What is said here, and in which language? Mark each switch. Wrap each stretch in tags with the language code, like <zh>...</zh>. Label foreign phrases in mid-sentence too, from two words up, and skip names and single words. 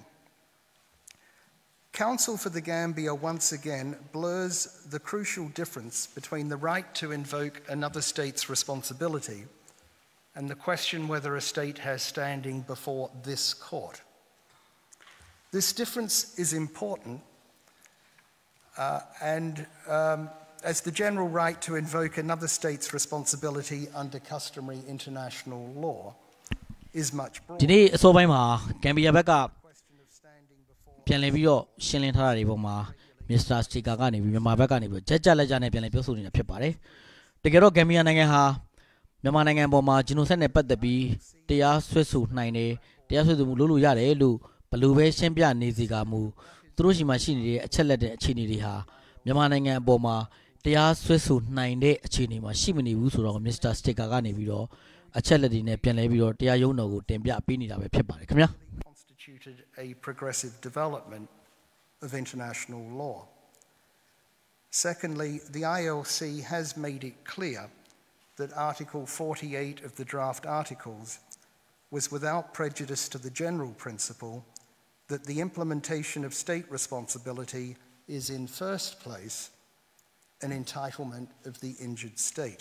<en>Counsel for the Gambia once again blurs the crucial difference between the right to invoke another state's responsibility and the question whether a state has standing before this court. This difference is important as the general right to invoke another state's responsibility under customary international law is much broader.</en> <my>ဒီနေ့အစောပိုင်းမှာ Gambia ဘက်ကပြန်လည်ပြီးတော့ရှင်းလင်းထားတာတွေပုံမှာ Mr. Sticker ကနေပြီးမြန်မာဘက်ကနေပြီးကြက်ကြလက်ကြနဲ့ပြန်လည်ပြောဆိုနေတာဖြစ်ပါတယ်တကယ်တော့ Gambia နိုင်ငံဟာမြန်မာနိုင်ငံပေါ်မှာ genocide နဲ့ပတ်သက်ပြီးတရားစွဲဆိုနိုင်တယ်တရားစွဲဆိုမှုလုပ်လို့ရတယ်လို့ဘယ်လိုပဲရှင်းပြနေစီကမူသူတို့ရှိမှရှိနေတဲ့အချက်လက်တဲ့အခြေအနေတွေဟာမြန်မာနိုင်ငံအပေါ်မှာတရားစွဲဆိုနိုင်တဲ့အခြေအနေမှာရှိမနေဘူးဆိုတော့ Mr. Sticker ကနေပြီးတော့အချက်လက်တွေနဲ့ပြန်လည်ပြီးတော့တရားရုံးတော်ကိုတင်ပြပေးနေတာပဲဖြစ်ပါတယ်ခင်ဗျာ</my> <en>constituted a progressive development of international law. Secondly, the ILC has made it clear that Article 48 of the draft articles was without prejudice to the general principle that the implementation of state responsibility is in first place an entitlement of the injured state.</en>